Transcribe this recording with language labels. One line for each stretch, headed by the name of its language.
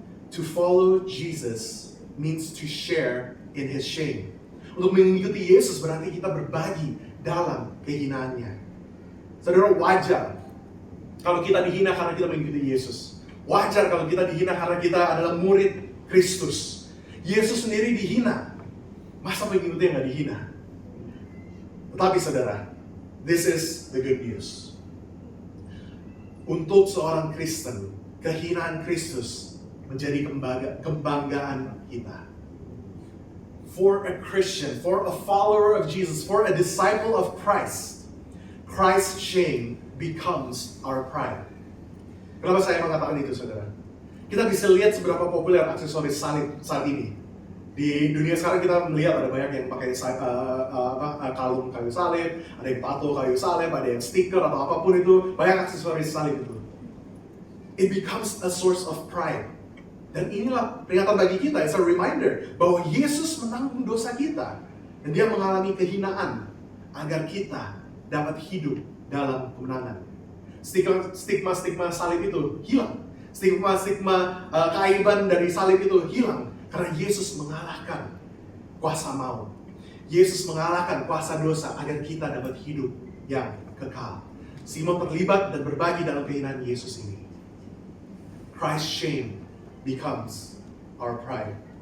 English: To follow Jesus means to share in His shame.
Indonesian: Untuk mengikuti Yesus berarti kita berbagi dalam kehinaannya. Saudara, wajar kalau kita dihina karena kita mengikuti Yesus. Wajar kalau kita dihina karena kita adalah murid Kristus. Yesus sendiri dihina. Masa pengikutnya nggak dihina? Tetapi saudara,
English: this is the good news.
Indonesian: Untuk seorang Kristen, kehinaan Kristus menjadi kebanggaan kita.
English: For a Christian, for a follower of Jesus, for a disciple of Christ, Christ's shame becomes our pride.
Indonesian: Kenapa saya mengatakan itu, saudara? Kita bisa lihat seberapa populer aksesoris salib saat ini. Di dunia sekarang kita melihat ada banyak yang pakai kalung kayu salib, ada yang tato kayu salib, ada yang stiker atau apapun itu, banyak aksesoris salib itu.
English: It becomes a source of pride.
Indonesian: Dan inilah peringatan bagi kita,
English: it's a reminder
Indonesian: bahwa Yesus menanggung dosa kita. Dan Dia mengalami kehinaan agar kita dapat hidup dalam kemenangan. Stigma-stigma salib itu hilang. Stigma-stigma keaiban dari salib itu hilang. Karena Yesus mengalahkan kuasa maut. Yesus mengalahkan kuasa dosa agar kita dapat hidup yang kekal. Simon terlibat dan berbagi dalam kehinaan Yesus ini.
English: Christ's shame becomes our pride.